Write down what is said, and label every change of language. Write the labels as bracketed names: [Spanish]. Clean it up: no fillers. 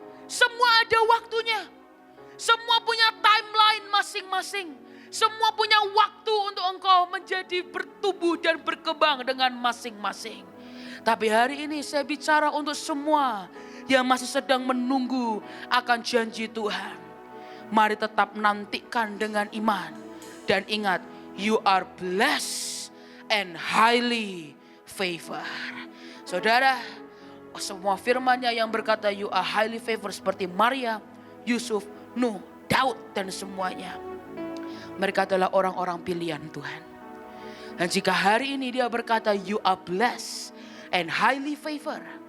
[Indonesian] Semua ada waktunya. Semua punya timeline masing-masing. Semua punya waktu untuk engkau menjadi bertumbuh dan berkembang dengan masing-masing. Tapi hari ini saya bicara untuk semua yang masih sedang menunggu akan janji Tuhan. Mari tetap nantikan dengan iman. Dan ingat, [English] you are blessed and highly favored. [Indonesian] Saudara, semua firman-Nya yang berkata [English] you are highly favored [Indonesian] seperti Maria, Yusuf, Nuh, Daud dan semuanya. Mereka adalah orang-orang pilihan Tuhan. Dan jika hari ini dia berkata, [English] you are blessed and highly favored.